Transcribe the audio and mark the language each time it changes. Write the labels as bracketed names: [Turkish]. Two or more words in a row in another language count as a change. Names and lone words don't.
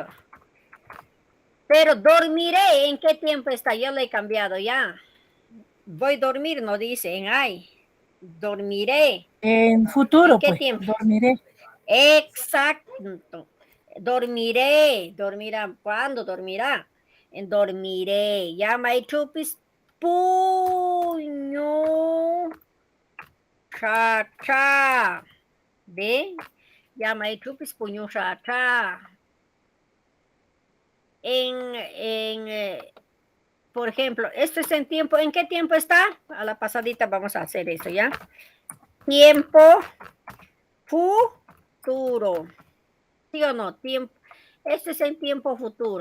[Spanish] Pero dormiré, ¿en qué tiempo está? Yo le he cambiado ya. Voy a dormir, no dice en ay. Dormiré. En futuro, ¿En qué pues, tiempo? dormiré. Exacto. Dormiré. ¿Dormirá? ¿Cuándo dormirá? En dormiré. Ya, my trupis. Puño. Cha, cha. ¿Ve? Ya, my trupis. Puño, cha, cha. Por ejemplo, esto es en tiempo. ¿En qué tiempo está? A la pasadita vamos a hacer eso, ¿ya? Tiempo futuro. ¿Sí o no? Tiempo. Esto es en tiempo futuro.